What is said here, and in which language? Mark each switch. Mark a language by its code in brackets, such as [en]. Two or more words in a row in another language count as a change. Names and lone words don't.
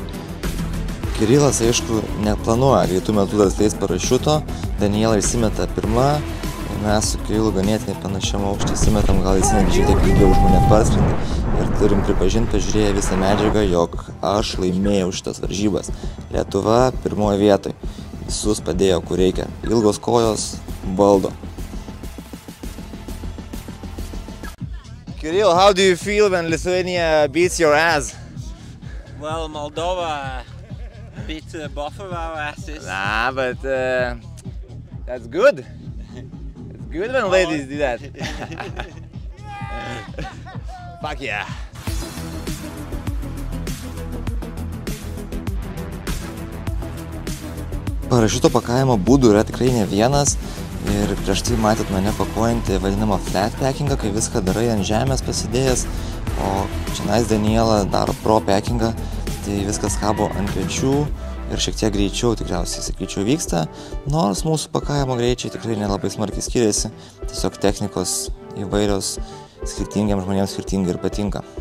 [lt] Kirilas, aišku, neplanuoja greitų metų dar skleis parašiuto, Daniela įsimeta pirma ir mes su Kirilu ganėtinai panašiam aukštį įsimetam, gal įsimetė šiek tiek ilgiau už mane parskrinti ir turim pripažinti, pažiūrėję visą medžiagą, jog aš laimėjau šitas varžybas. Lietuva pirmoje vietoje. Visus padėjo, kur reikia. Ilgos kojos valdo. [en] Kirill, how do you feel when Lithuania beats your ass? Well, Moldova beat both of our asses. Nah, but that's good. It's good when ladies do that. Fuck yeah. [lt] Parašiuto pakavimo būdų yra tikrai ne vienas. Ir prieš tai matėt mane pakuojantį vadinamą [en] flat packingą, [lt] kai viską darai ant žemės pasidėjęs, o čionais Daniela daro [en] pro packingą, [lt] tai viskas kabo ant pečių ir šiek tiek greičiau tikriausiai, sakyčiau, vyksta, nors mūsų pakavimo greičiai tikrai nelabai smarkiai skiriasi, tiesiog technikos įvairios skirtingiams žmonėms skirtingai ir patinka.